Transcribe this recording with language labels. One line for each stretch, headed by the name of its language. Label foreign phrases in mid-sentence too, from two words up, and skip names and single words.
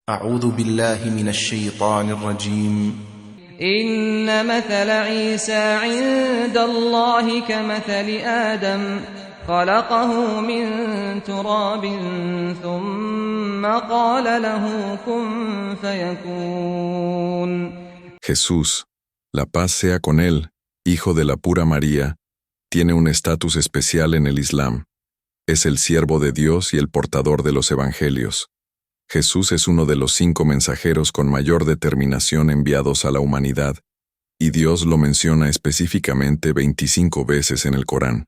Arabic: أعوذ بالله من الشيطان الرجيم إن مثل عيسى عند الله كمثل آدم خلقه من تراب ثم قال له كن فيكون.
Spanish: Jesús, la paz sea con él, hijo de la pura María, tiene un estatus especial en el Islam. Es el siervo de Dios y el portador de los evangelios. Jesús es uno de los 5 mensajeros con mayor determinación enviados a la humanidad, y Dios lo menciona específicamente 25 veces en el Corán.